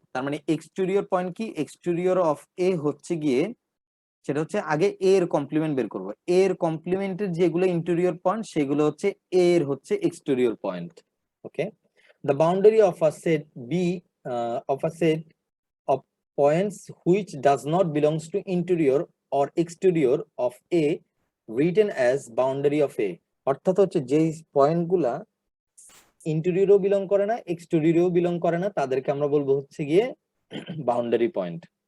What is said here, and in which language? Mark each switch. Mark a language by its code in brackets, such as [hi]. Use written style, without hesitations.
[bn] তার মানে exterior point কি, এক্সটেরিয়র অফ এ হচ্ছে গিয়ে সেটা হচ্ছে আগে এ এর কমপ্লিমেন্ট বের করবো, এর কমপ্লিমেন্টের যেগুলো ইন্টেরিয়র পয়েন্ট সেগুলো হচ্ছে এর হচ্ছে exterior point. [en] Okay, the boundary of a set B of a set of points which does not belongs to interior or exterior of A written as boundary of A। [bn] অর্থাৎ হচ্ছে যেই পয়েন্টগুলা ইন্টেরিয়রও belong করে না এক্সটেরিয়রও belong করে না তাদেরকে আমরা বলবো হচ্ছে গিয়ে বাউন্ডারি পয়েন্ট।